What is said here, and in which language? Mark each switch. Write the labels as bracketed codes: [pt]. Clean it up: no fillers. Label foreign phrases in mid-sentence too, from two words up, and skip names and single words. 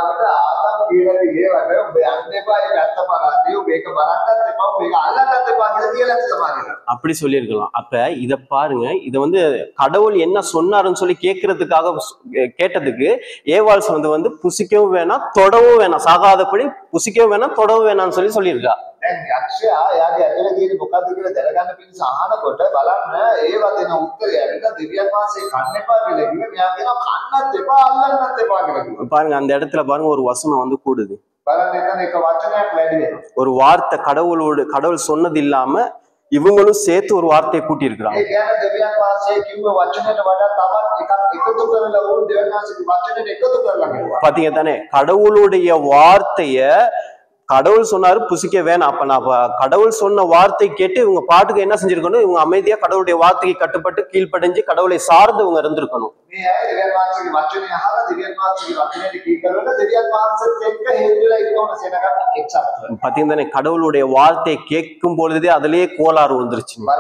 [ta] அப்படி சொல்லியிருக்கலாம். அப்ப இத பாருங்க, இத வந்து கடவுள் என்ன சொன்னாருன்னு சொல்லி கேட்டதுக்கு ஏவாள் சொன்னது வந்து புசிக்கவும் வேணாம் தொடவும் வேணாம், சாகாதபடி புசிக்கவும் வேணாம் தொடவும் வேணாம்னு சொல்லியிருக்கா. [si] දැන් යක්ෂයා යාගේ ඇතුලේ තියෙන මොකද්ද කියලා දැනගන්න පිණිස අහනකොට බලන්න ඒවා දෙන උත්තරය ඇවිල්ලා දෙවියන් වහන්සේ කන්න එපා කියලා කිව්වේ. මෙයා කියනවා කන්නත් එපා අල්ලන්නත් එපා කියලා කිව්වා. [ta] பாருங்க அந்த இடத்துல பாருங்க ஒரு வசனம் வந்து கூடுது. [si] බලන්න එතන එක වචනයක් වැඩි වෙනවා. [ta] ஒரு வார்த்தை கடவுள் சொன்னது இல்லாம இவங்களும் சேர்த்து ஒரு வார்த்தையை கூட்டி இருக்கிறாங்க. [si] ඒ කියන්නේ දෙවියන් වහන්සේ කිව්ව වචනයට වඩා තවත් එකක් එකතු කරලා ඕන දෙවියන් වහන්සේගේ වචනයට එකතු කරලා කිව්වා. [ta] பாத்தீங்க தானே, கடவுளுடைய வார்த்தைய கடவுள் சொன்னாரு புசிக்க வேணாம். அப்ப நான் கடவுள் சொன்ன வார்த்தை கேட்டு இவங்க பாட்டுக்கு என்ன செஞ்சிருக்கணும், இவங்க அமைதியா கடவுளுடைய வார்த்தைக்கு கட்டுப்பட்டு கீழ்ப்படைஞ்சு கடவுளை சார்ந்து இவங்க இருந்திருக்கணும். பாத்தீங்கன்னா கடவுளுடைய வார்த்தையை கேட்கும் பொழுதே அதுலயே கோளாறு வந்துருச்சு.